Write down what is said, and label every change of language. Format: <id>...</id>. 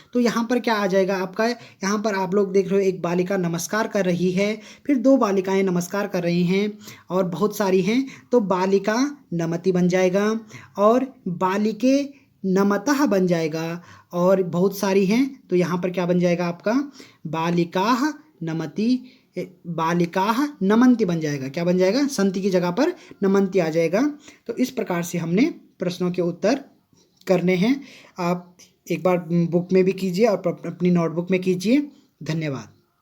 <hi>तो यहाँ पर क्या आ जाएगा आपका? यहाँ पर आप लोग देख रहे हो, एक बालिका नमस्कार कर रही है, फिर दो बालिकाएं नमस्कार कर रही हैं और बहुत सारी हैं, तो</hi> <sa>बालिका नमति</sa> <hi>बन जाएगा और</hi> <sa>बालिके नमतः</sa> <hi>बन जाएगा। और बहुत सारी हैं, तो यहाँ पर क्या बन जाएगा आपका?</hi> <sa>बालिकाः नमति, बालिकाः नमन्ति</sa> <hi>बन जाएगा। क्या बन जाएगा? संति की जगह पर नमन्ति आ जाएगा। तो इस प्रकार से हमने प्रश्नों के उत्तर करने हैं। आप एक बार बुक में भी कीजिए और अपनी नोटबुक में कीजिए। धन्यवाद।</hi>